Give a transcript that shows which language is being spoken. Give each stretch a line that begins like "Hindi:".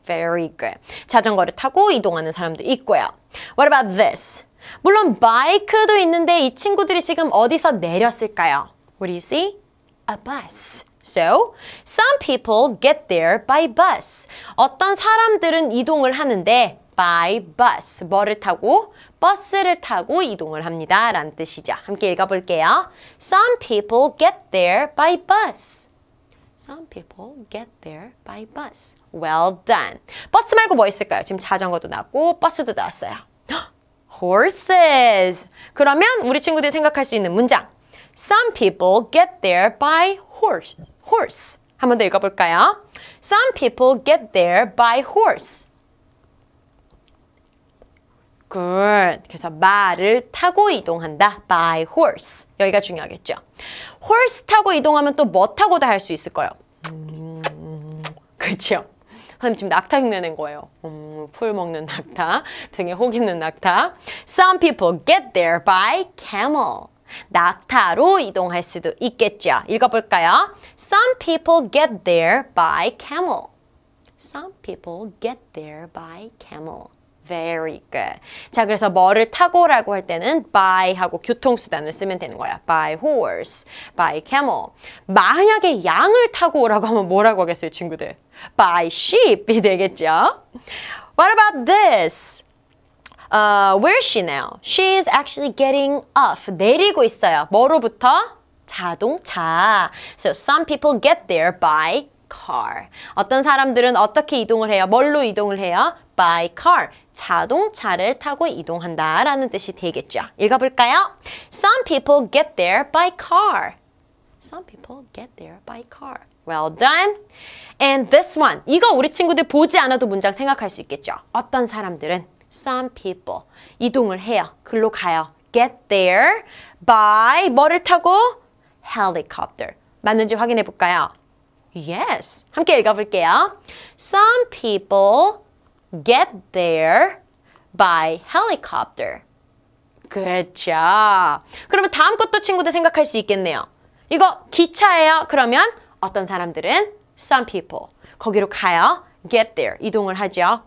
English: Very good.
Korean: 자전거를 타고 이동하는 사람도 있고요.
English: What about this?
Korean: 물론 바이크도 있는데 이 친구들이 지금 어디서 내렸을까요?
English: What do you see? A bus. So, some people get there by bus.
Korean: 어떤 사람들은 이동을 하는데
English: by bus.
Korean: 뭐를 타고? 버스를 타고 이동을 합니다. 라는 뜻이죠. 함께 읽어볼게요.
English: Some people get there by bus. Some people get there by bus. Well done.
Korean: 버스 말고 뭐 있을까요? 지금 자전거도 나왔고 버스도 나왔어요.
English: Horses.
Korean: 그러면 우리 친구들이 생각할 수 있는 문장.
English: Some people get there by horse.
Korean: Horse. 한 번 더 읽어볼까요?
English: Some people get there by horse. Good.
Korean: 그래서 말을 타고 이동한다.
English: By horse.
Korean: 여기가 중요하겠죠. Horse 타고 이동하면 또 뭐 타고도 할 수 있을 거예요. 그렇죠. 선생님 지금 낙타 흉내낸 거예요. 풀 먹는 낙타, 등에 혹 있는 낙타.
English: Some people get there by camel.
Korean: 낙타로 이동할 수도 있겠죠. 읽어볼까요?
English: Some people get there by camel. Some people get there by camel. Very good.
Korean: 자, 그래서 뭐를 타고라고 할 때는 by 하고 교통수단을 쓰면 되는 거야.
English: By horse, by camel.
Korean: 만약에 양을 타고 오라고 하면 뭐라고 하겠어요, 친구들? By sheep이 되겠죠.
English: What about this? Where is she now? She is actually getting off.
Korean: 내리고 있어요. 뭐로부터? 자동차.
English: So some people get there by car.
Korean: 어떤 사람들은 어떻게 이동을 해요? 뭘로 이동을 해요?
English: by car.
Korean: 자동차를 타고 이동한다 라는 뜻이 되겠죠. 읽어볼까요?
English: Some people get there by car. Some people get there by car. Well done. And this one.
Korean: 이거 우리 친구들 보지 않아도 문장 생각할 수 있겠죠. 어떤 사람들은
English: some people
Korean: 이동을 해요. 글로 가요.
English: Get there by
Korean: 뭐를 타고?
English: helicopter. 맞는지 확인해 볼까요? Yes.
Korean: 함께 읽어볼게요.
English: Some people get there by helicopter. Good job.
Korean: 그러면 다음 것도 친구들 생각할 수 있겠네요. 이거 기차예요. 그러면 어떤 사람들은
English: some people
Korean: 거기로 가요.
English: get there
Korean: 이동을 하죠.